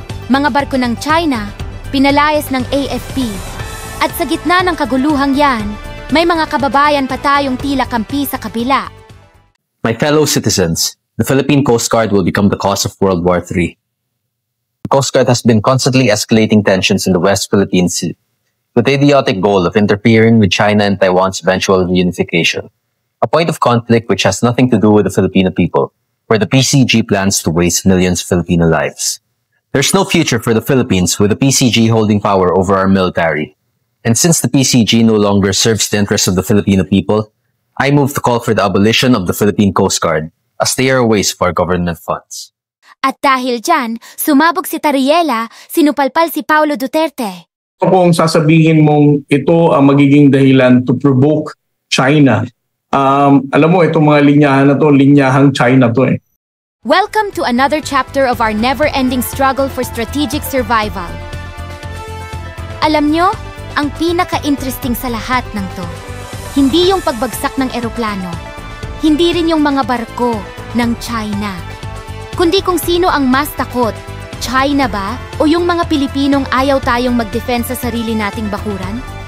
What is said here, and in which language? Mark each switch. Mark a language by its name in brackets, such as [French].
[Filipino] Mga barko ng China, pinalayas ng AFP. At sa gitna ng kaguluhang yan, may mga kababayan pa tayong tila kampi sa kabila. [English] My fellow citizens, the Philippine Coast Guard will become the cause of World War III. The Coast Guard has been constantly escalating tensions in the West Philippine Sea, with the idiotic goal of interfering with China and Taiwan's eventual reunification, a point of conflict which has nothing to do with the Filipino people, where the PCG plans to waste millions of Filipino lives. There's no future for the Philippines with the PCG holding power over our military. And since the PCG no longer serves the interests of the Filipino people, I move to call for the abolition of the Philippine Coast Guard, as they are a waste of our government funds. [Filipino] At dahil dyan, sumabog si Tariela, sinupalpal si Paulo Duterte. Kung sasabihin mong ito ang magiging dahilan [English] to provoke China, [Filipino] alam mo, itong mga linyahan na to, linyahang China to eh. [English] Welcome to another chapter of our never-ending struggle for strategic survival. [Filipino] Alam nyo, ang pinaka-interesting sa lahat ng to, hindi yung pagbagsak ng eroplano, hindi rin yung mga barko ng China, kundi kung sino ang mas takot, China ba o yung mga Pilipinong ayaw tayong mag-defense sa sarili nating bakuran?